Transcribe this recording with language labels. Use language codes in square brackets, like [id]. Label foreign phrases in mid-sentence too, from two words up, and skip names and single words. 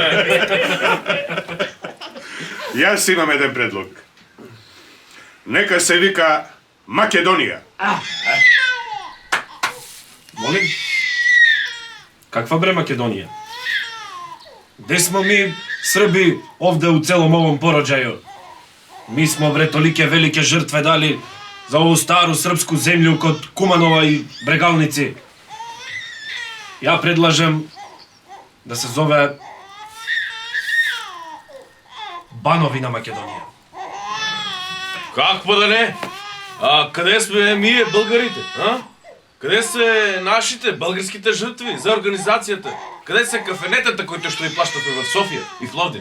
[mk] Јас имам еден предлог. Нека се вика Македонија. Молим? Каква бре Македонија? [sr] Де смо ми, Срби, овде у целом овом пороđaju? Mi smo bre tolike velike žrtve dali za ovu staru srpsku zemlju kod Kumanova i Bregalnici. Ja predlažem da se zove Бановина Македонија. [bg] Какво да не? А къде сме ние, българите? А? Къде са нашите българските жертви за организацията? Къде са кафенетата, които ще ви плащате в София и в Пловдив?